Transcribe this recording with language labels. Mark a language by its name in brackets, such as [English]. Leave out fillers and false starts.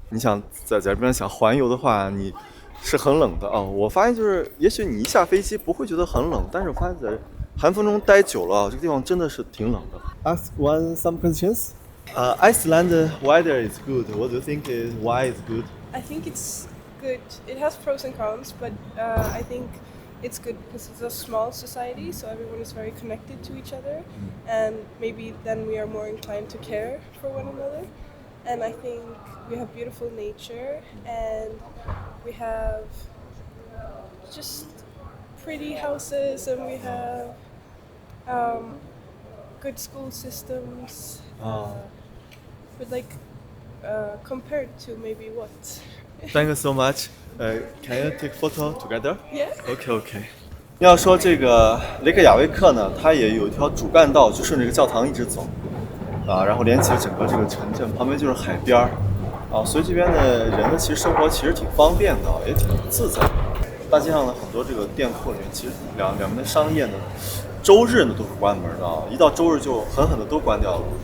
[Chinese] 你想在这边想环游的话，你是很冷的啊。我发现就是，也许你一下飞机不会觉得很冷，但是我发现在寒风中待久了，这个地方真的是挺冷的。 [English] Ask some questions. Iceland weather is good. What do you think is why it's good? I think it's good. It has pros and cons, but I think it's good because it's a small society, so everyone is very connected to each other, and maybe then we are more inclined to care for one another. And I think we have beautiful nature, and we have just pretty houses, and we have good school systems. But compared to maybe what? Thank you so much. Can you take photo together? Yeah. Okay. [Chinese] 要说这个雷克雅未克呢，它也有一条主干道，就顺着这个教堂一直走，然后连起了整个这个城镇，旁边就是海边儿，所以这边的人呢，其实生活其实挺方便的，也挺自在的。大街上呢，很多这个店铺里面，其实两边的商业呢，周日呢都是关门的，一到周日就狠狠的都关掉了。